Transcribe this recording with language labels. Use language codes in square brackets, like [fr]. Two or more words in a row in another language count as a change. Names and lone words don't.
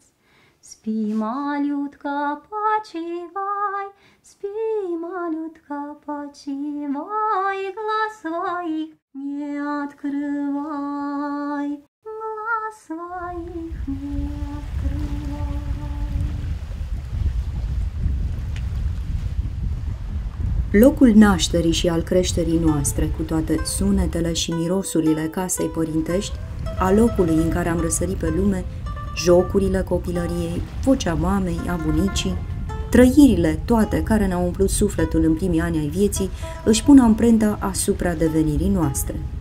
[ru] Спи, малютка, почивай, спи, малютка, почивай, глаз своих не открывай. Своих не открывай. [ro] Locul nașterii și al creșterii noastre, cu toate sunetele și mirosurile casei părintești, a locului în care am răsărit pe lume, jocurile copilăriei, vocea mamei, a bunicii, trăirile toate care ne-au umplut sufletul în primii ani ai vieții, își pun amprenta asupra devenirii noastre.